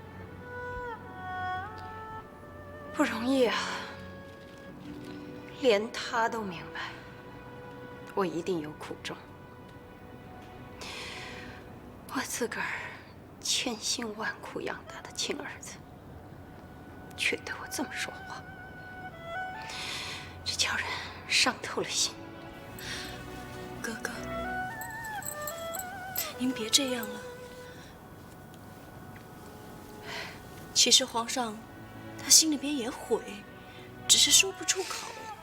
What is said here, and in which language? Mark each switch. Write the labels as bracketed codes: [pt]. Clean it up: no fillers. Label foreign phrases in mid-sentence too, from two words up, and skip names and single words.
[zh] 不容易啊，連她都明白，我一定有苦衷。我自個兒千辛萬苦養大的親兒子，卻對我這麼說話，這叫人傷透了心。哥哥，您別這樣了。其實皇上他心裡邊也悔，只是說不出口。